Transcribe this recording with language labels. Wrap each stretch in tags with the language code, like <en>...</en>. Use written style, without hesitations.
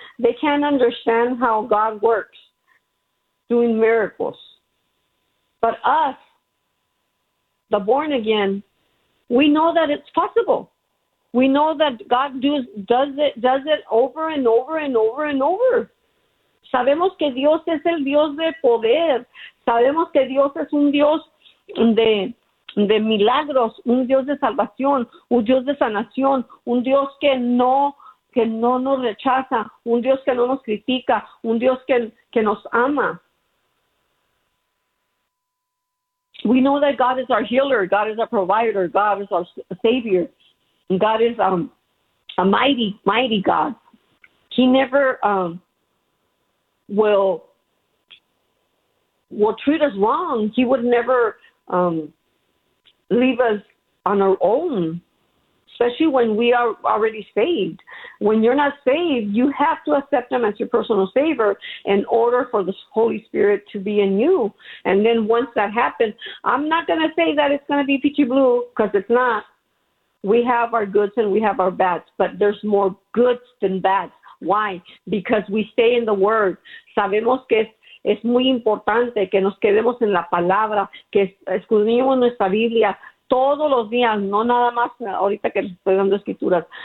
<en>They can't understand how God works doing miracles. But us, the born again, we know that it's possible. We know that God does it over and over and over and over.</en> <es>Sabemos que Dios es el Dios de poder. Sabemos que Dios es un Dios de milagros, un Dios de salvación, un Dios de sanación, un Dios que no nos rechaza, un Dios que no nos critica, un Dios que nos ama.</es> <en>We know that God is our healer, God is our provider, God is our savior, and God is a mighty, mighty God. He never will treat us wrong. He would never leave us on our own, especially when we are already saved. When you're not saved, you have to accept him as your personal savior in order for the Holy Spirit to be in you. And then once that happens, I'm not going to say that it's going to be peachy blue, because it's not. We have our goods and we have our bads, but there's more goods than bads. Why? Because we stay in the Word.</en> <es>Sabemos que es muy importante que nos quedemos en la palabra, que escudriñemos nuestra Biblia todos los días, no nada más ahorita que les estoy dando escrituras.</es>